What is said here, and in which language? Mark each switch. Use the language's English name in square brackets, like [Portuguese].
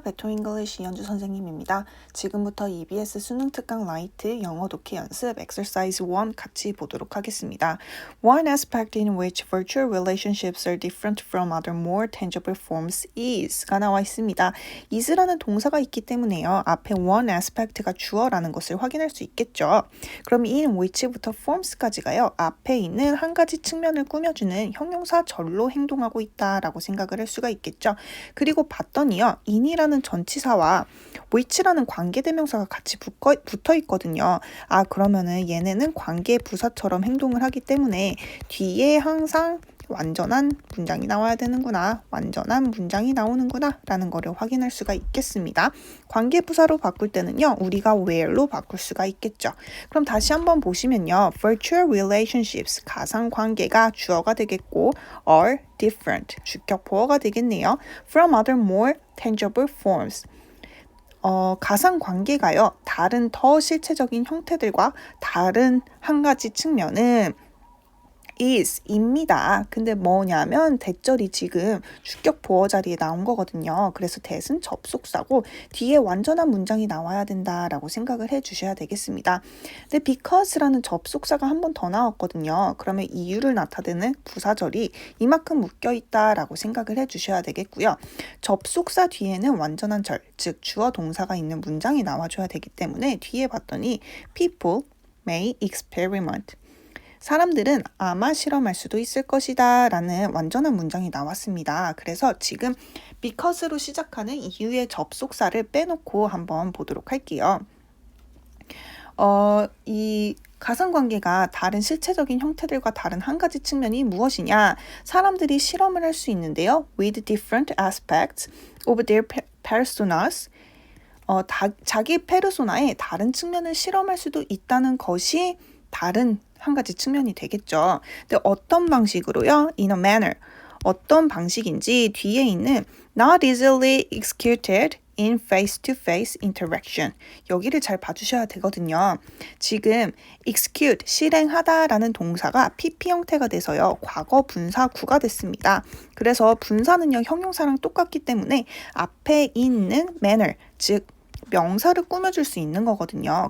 [Korean] 베토 잉글리시 이현주 선생님입니다. 지금부터 EBS 수능 특강 라이트 영어 독해 연습 exercise 1 같이 보도록 하겠습니다. [English] One aspect in which virtual relationships are different from other more tangible forms is [Korean] 가 나와 있습니다. is라는 동사가 있기 때문에요. 앞에 [English] one aspect [Korean] 가 주어라는 것을 확인할 수 있겠죠. 그럼 [English] in which [Korean] 부터 forms까지가요. 앞에 있는 한 가지 측면을 꾸며주는 형용사 절로 행동하고 있다라고 생각을 할 수가 있겠죠. 그리고 봤더니요. in이라는 전치사와 which라는 관계대명사가 같이 붙어 있거든요. 그러면은 얘네는 관계 부사처럼 행동을 하기 때문에 뒤에 항상 완전한 문장이 나와야 되는구나, 완전한 문장이 나오는구나 라는 거를 확인할 수가 있겠습니다. 관계부사로 바꿀 때는요, 우리가 where로 바꿀 수가 있겠죠. 그럼 다시 한번 보시면요, [English] virtual relationships, [Korean] 가상관계가 주어가 되겠고 [English] are different, [Korean] 주격 보어가 되겠네요. [English] from other more tangible forms. [Korean] 가상관계가요, 다른 더 실체적인 형태들과 다른 한 가지 측면은 is입니다. 근데 뭐냐면 대절이 지금 주격 보어 자리에 나온 거거든요. 그래서 that은 접속사고 뒤에 완전한 문장이 나와야 된다라고 생각을 해주셔야 되겠습니다. 근데 because라는 접속사가 한 번 더 나왔거든요. 그러면 이유를 나타내는 부사절이 이만큼 묶여있다라고 생각을 해주셔야 되겠고요. 접속사 뒤에는 완전한 절, 즉 주어 동사가 있는 문장이 나와줘야 되기 때문에 뒤에 봤더니 [English] people may experiment. [Korean] 사람들은 아마 실험할 수도 있을 것이다 라는 완전한 문장이 나왔습니다. 그래서 지금 because로 시작하는 이유의 접속사를 빼놓고 한번 보도록 할게요. 이 가상관계가 다른 실체적인 형태들과 다른 한 가지 측면이 무엇이냐? 사람들이 실험을 할 수 있는데요. [English] With different aspects of their personas. [Korean] 자기 페르소나의 다른 측면을 실험할 수도 있다는 것이 다른 한 가지 측면이 되겠죠. 근데 어떤 방식으로요? [English] In a manner. [Korean] 어떤 방식인지 뒤에 있는 [English] not easily executed in face-to-face interaction. [Korean] 여기를 잘 봐주셔야 되거든요. 지금 execute, 실행하다라는 동사가 PP 형태가 돼서요. 과거 분사구가 됐습니다. 그래서 분사는요. 형용사랑 똑같기 때문에 앞에 있는 manner, 즉 명사를 꾸며줄 수 있는 거거든요.